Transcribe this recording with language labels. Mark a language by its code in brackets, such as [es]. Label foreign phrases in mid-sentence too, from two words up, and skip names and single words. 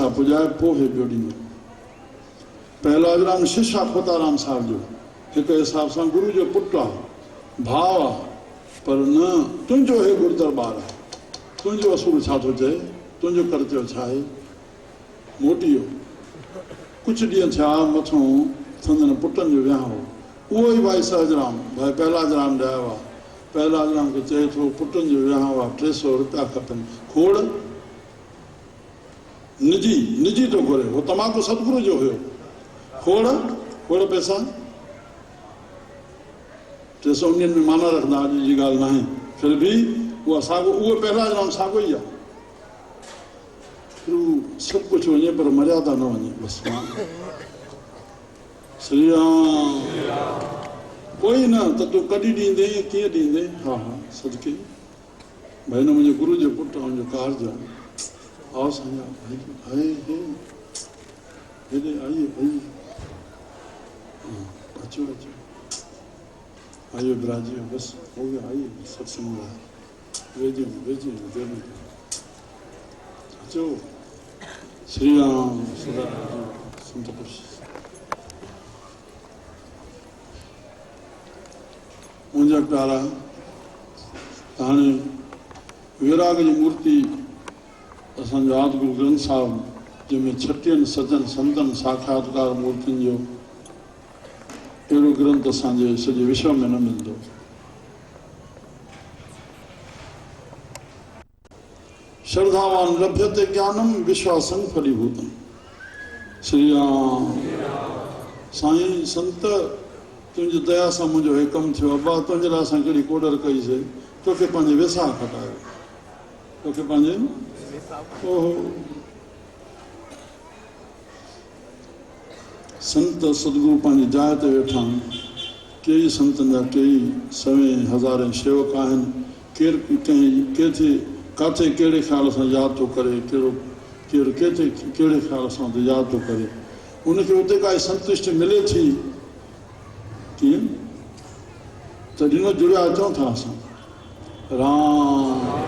[sd] पुॼाए पोइ हे ॿियो ॾींदो पहलाजराम शिष्य आहे खोताराम साहिब जो हिक हिसाब सां गुरू जो पुटु आहे भाउ आहे पर न तुंहिंजो हे गुरु दरबार आहे तुंहिंजो असूल छा थो चए तुंहिंजो कर्तव्य छा आहे मोटी वियो कुझु ॾींहं थिया मथां संदन पुटनि जो वियांउ हो उहो ई भाई सहजराम भाई पहलाजराम ॾायो आहे पहलाजराम खे चए थो पुटनि जो वियांउ आहे 300 रुपया खपनि खोड़ निजी थो घुरे उहो तमाकू सतगुरू जो हुयो खोड़ पैसा 300 उन्हनि में माना रखंदा अॼु जी ॻाल्हि न आहे फिर बि उहा साॻियो उहो पहलाजराम साॻियो ई आहे सभु कुझु वञे पर मर्यादा न वञे बसि श्री राम कोई न त तूं कॾहिं ॾींदे कीअं ॾींदे हा सदके भाई न मुंहिंजे गुरू जो पुटु मुंहिंजो कारज आहे आओ साईं आए हेॾे आइए अचो आइए बिराजियो [hi] बस हो गया आइए [sd] सत्संग वेझे अचो श्री राम संत पुरुष मुंहिंजा प्यारा हाणे विराग जी मूर्ति असांजो आदि गुरु ग्रंथ साहिब जंहिंमें 36 सजन संतन साक्षात्कार मूर्तियुनि जो अहिड़ो ग्रंथ असांजे सॼे विश्व में न मिलंदो [sa] श्रद्धावान लभ्यते ज्ञानम विश्वासं फलीभूतम [sd] श्री राम साईं संत तुंहिंजी दया सां मुंहिंजो हे कमु थियो अब्बा तुंहिंजे लाइ असां कहिड़ी कोडर कईसीं तोखे पंहिंजे वेसाह खटायो तोखे पंहिंजे ओहो संत सतगुरु पंहिंजी जाइ ते वेठा आहिनि कई संतनि जा कई 100,000 शेवक आहिनि केरु कंहिं किथे कहिड़े ख़्याल सां यादि थो करे केरु किथे कहिड़े ख़्याल सां यादि थो करे उनखे उते काई संतुष्टि मिले थी कीअं तॾहिं न जुड़िया अचूं था असां राम